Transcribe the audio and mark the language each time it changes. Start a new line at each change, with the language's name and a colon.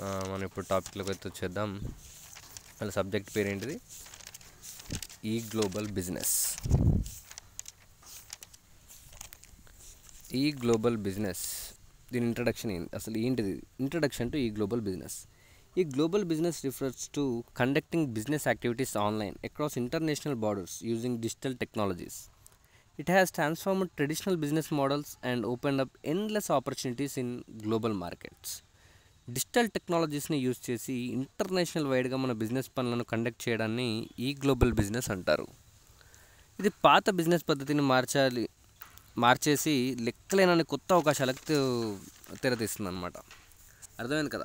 Telugu: మనం ఇప్పుడు టాపిక్లోకి అయితే వచ్చేద్దాం. వాళ్ళ సబ్జెక్ట్ పేరు ఏంటిది, ఈ గ్లోబల్ బిజినెస్. ఈ గ్లోబల్ బిజినెస్ దీని ఇంట్రడక్షన్ ఏంటి, అసలు ఏంటిది ఇంట్రడక్షన్ టు ఈ గ్లోబల్ బిజినెస్.
English: ఈ global business refers to conducting business activities online across international borders using digital technologies. It has transformed traditional business models and opened up endless opportunities in global markets.
Telugu: Digital టెక్నాలజీస్ని use చేసి international వైడ్గా మన business పనులను conduct చేయడాన్ని ఈ global business అంటారు. ఇది పాత business పద్ధతిని మార్చేసి లెక్కలేనని కొత్త అవకాశాలకు తెరతీస్తుంది అనమాట. అర్థమైంది కదా.